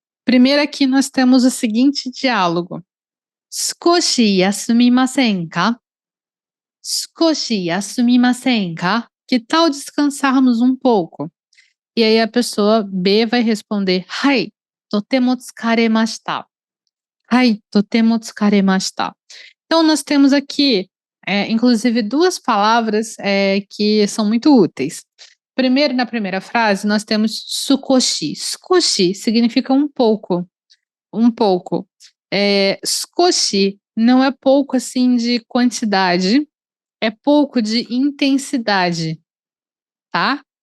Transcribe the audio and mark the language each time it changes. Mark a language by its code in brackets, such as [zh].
[pt] Primeiro aqui nós temos o seguinte diálogo. [ja] 少し休みませんか?少し休みませんか? [pt] Que tal descansarmos um pouco? E aí a pessoa B vai responder, [ja] はい、とても疲れました。はい、とても疲れました。 [pt] Então nós temos aqui, inclusive, duas palavras que são muito úteis. Primeiro, na primeira frase, nós temos sukoshi. Sukoshi significa um pouco. Um pouco. Sukoshi não é pouco assim de quantidade, é pouco de intensidade, tá?